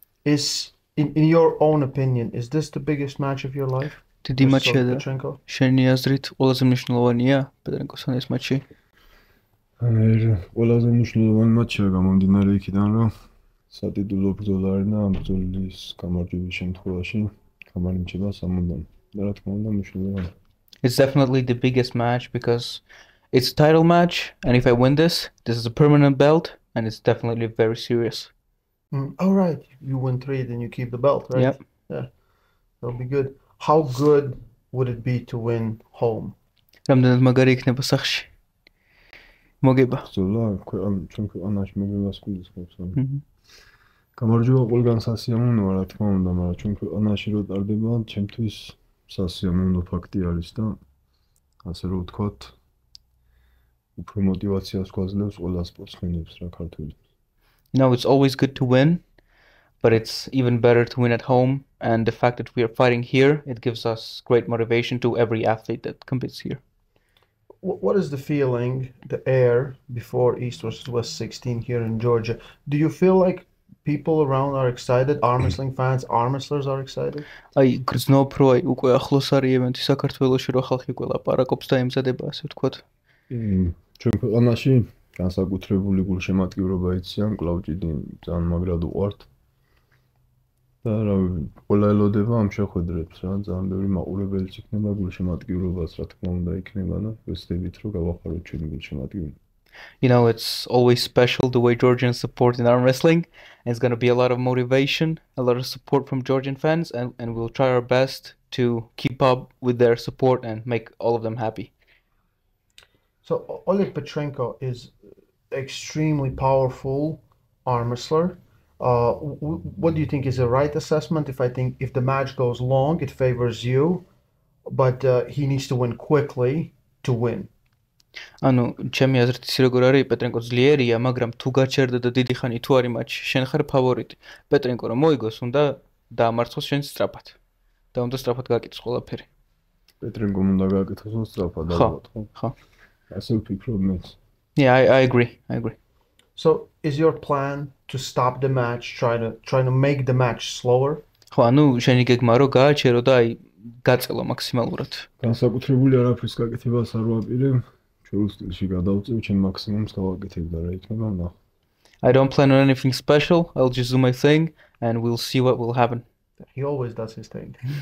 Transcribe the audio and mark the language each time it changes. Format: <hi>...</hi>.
<en>In your own opinion, is this the biggest match of your life?</en> <ka>დიდი მატჩია და</ka> <en>Petrenko?</en> <ka>შენი აზრით ყველაზე მნიშვნელოვანია პეტრენკოსთან ეს მატჩი? ყველაზე მნიშვნელოვანი მატჩია გამომდინარე იქიდან, რომ სატიტულო ბრძოლა არის და ამ ბრძოლის გამარჯვების შემთხვევაში გამარჯვება სამუდამ. და რა თქმა უნდა მნიშვნელოვანია.</ka> <en>It's definitely the biggest match because it's a title match, and if I win this is a permanent belt, and it's definitely very serious. Oh, right. You win 3, then you keep the belt, right? Yep. Yeah. That'll be good. How good would it be to win home?</en> <ka>რამდენად მაგარი იქნება სახში? მოგება. ბრძოლა ჩვენ ქვეყანაში მოგებას გულისხმობს. გამარჯვება ყველგან სასიამოვნოა, რა თქმა უნდა, მაგრამ ჩვენ ქვეყანაში რო ტარდება, ჩემთვის სასიამოვნო ფაქტი არის და ასე რომ ვთქვათ, უფრო мотивაციას გვაძლევს ყველა სპორტსმენებს რა ქართული.</ka> <en>It's always good to win, but it's even better to win at home, and the fact that we are fighting here, it gives us great motivation to every athlete that competes here. What is the feeling, the air before East versus West 16 here in Georgia? Do you feel like people around are excited? Arm wrestling fans, arm wrestlers are excited?</en> <ka>აი გრძნობ რო აი უკვე ახლოს არის ევენთი საქართველოში რო ხალხი ყველა პარაკობს და ემზადება ასე ვთქვათ. ჩვენ ქვეყანაში განსაკუთრებული გულშემატკივრობა იციან, კლავჭიდი ძალიან მაგრად უყვართ. და რა ყველა ელოდება ამ შეხვედრებს რა, ძალიან ბევრი მაყურებელიც იქნება, გულშემატკივრობაც რა თქმა უნდა იქნება და ვეცდებით რომ გავახაროთ ჩვენი გულშემატკივრობა.</ka> <en>It's always special the way Georgians support in arm wrestling. And it's going to be a lot of motivation, a lot of support from Georgian fans, and we'll try our best to keep up with their support and make all of them happy. So Oleg Petrenko is extremely powerful arm wrestler. What do you think is the right assessment? If the match goes long, it favors you, but he needs to win quickly to win.</en> <ka>ანუ ჩემი აზრით ის როგორ არის, პეტრენკო ძლიერია, მაგრამ თუ გაჩერდა და დიდი ხანი თუ არის მატჩი, შენ ხარ ფავორიტი. პეტრენკო რომ მოიგოს, უნდა დაამარცხოს შენ სწრაფად. და უნდა სწრაფად გააკეთოს ყველაფერი. პეტრენკომ უნდა გააკეთოს სწრაფად, ალბათ, ხო? ხო. ასე ვფიქრობ მეც.</ka> <en>Yeah, I agree. So is your plan to stop the match, trying to make the match slower?</en> <ka>ხო, ანუ შენი გეგმა რომ გააჩერო და აი გაწელო მაქსიმალურად. განსაკუთრებული არაფრის გაკეთებას არ ვაპირებ. ჩვეულ სტილში გადავწევ, ჩემ მაქსიმუმს გავაკეთებ და რა იქნება ნახო.</ka> <en>I don't plan on anything special. I'll just do my thing and we'll see what will happen. He always does his thing.</en>